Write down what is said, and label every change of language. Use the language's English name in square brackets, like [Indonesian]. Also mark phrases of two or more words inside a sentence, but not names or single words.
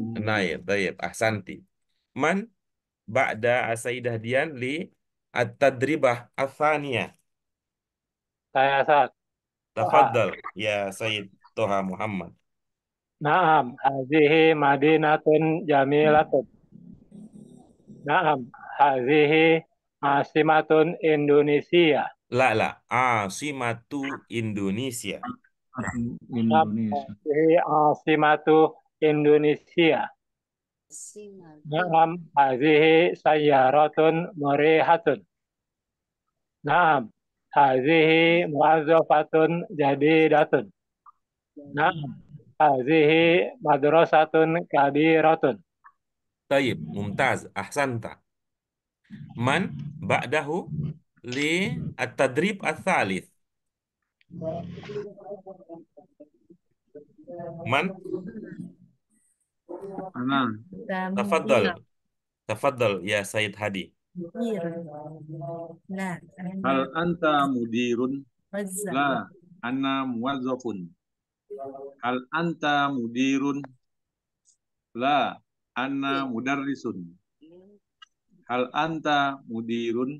[Arabic] نائب، baik، أحسنتِ. من بعد سيدة Dian للتدريبة الثانية. [Indonesian] Saya Saad. [Arabic] Tafaddal ya Sayyid Toha Muhammad. نعم، هذه مدينةٌ جميلةٌ. Naam, hazihi asimatun Indonesia. La, asimatu Indonesia. Indonesia. Hazihi asimatu Indonesia. نعم، هذه سيارةٌ مريحةٌ. نعم، هذه موظفةٌ جديدةٌ. نعم، هذه مدرسةٌ كبيرةٌ. طيب، ممتاز، أحسنتَ. من بعده للتدريب الثالث. Man? Ana. تفضل يا سيد Hadi. هل أنت مديرٌ? لا، أنا موظفٌ. هل أنت مديرٌ? لا، أنا مدرسٌ. هل أنت مديرٌ?